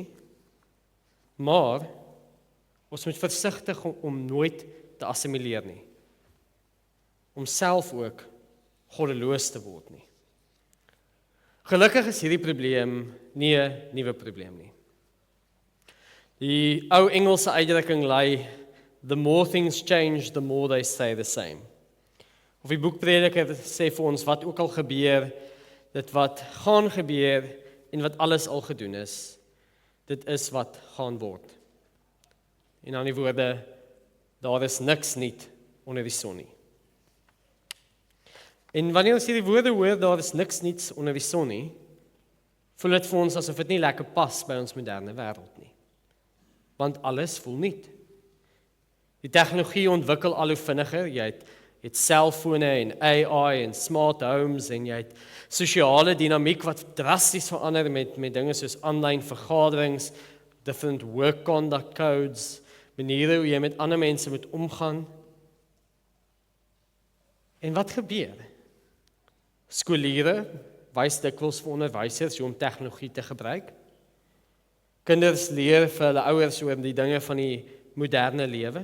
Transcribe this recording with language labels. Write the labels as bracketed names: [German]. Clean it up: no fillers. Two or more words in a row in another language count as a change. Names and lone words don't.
[Afrikaans] Maar ons moet versigtig om nooit te assimileer nie. Om self ook goddeloos te word nie. Gelukkig is hierdie probleem nie 'n nuwe probleem nie. Die ou Engelse uitdrukking lui, [English] the more things change, the more they stay the same. [Afrikaans] Of die boekprediker sê vir ons, wat ook al gebeur, dit wat gaan gebeur en wat alles al gedoen is, dit is wat gaan word. En aan die woorde, daar is niks nuut onder die son nie. En wanneer ons hierdie woorde hoor, daar is niks nuuts onder die son nie, voel dit vir ons asof dit nie lekker pas by ons moderne wêreld nie. Want alles voel nuut. Die tegnologie ontwikkel al hoe vinniger, jy het selfone en AI en [English] smart homes [Afrikaans] en jy het sosiale dinamiek wat drasties verander met dinge soos aanlyn vergaderings, [English] different work conduct codes, [Afrikaans] maniere hoe jy met ander mense moet omgaan. En wat gebeur? Skooliere wys dikwels vir onderwysers hoe om tegnologie te gebruik. Kinders leer vir hulle ouers oor die dinge van die moderne lewe.